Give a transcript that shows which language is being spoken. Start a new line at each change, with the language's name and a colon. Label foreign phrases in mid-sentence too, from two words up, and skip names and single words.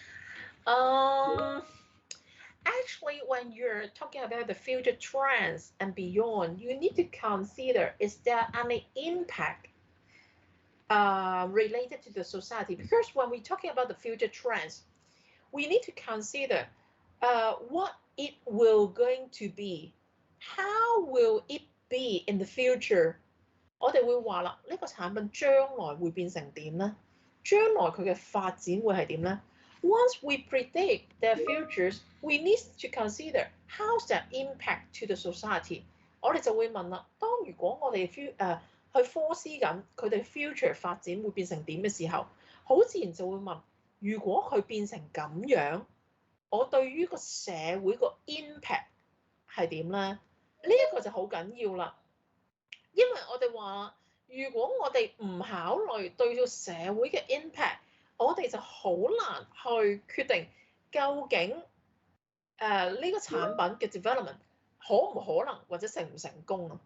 English: Actually, when you're talking about the future trends and beyond, you need to consider is there any impact related to the society? Because when we're talking about the future trends, we need to consider what it will going to be. How will it be in the future?
Cantonese: 我哋會話啦，呢個產品將來會變成點咧？將來佢嘅發展會係點咧
English: ？Once we predict their futures, we need to consider how's that impact to the society。
Cantonese: 我哋就會問啦，當如果我哋去 foresee 緊佢哋 future 發展會變成點嘅時候，好自然就會問：如果佢變成咁樣，我對於個社會個 impact 係點咧？呢一個就好緊要啦。因為我哋話，如果我哋唔考慮對個社會嘅 impact，我哋就好難去決定究竟呢個產品嘅 development 可唔可能或者成唔成功啊？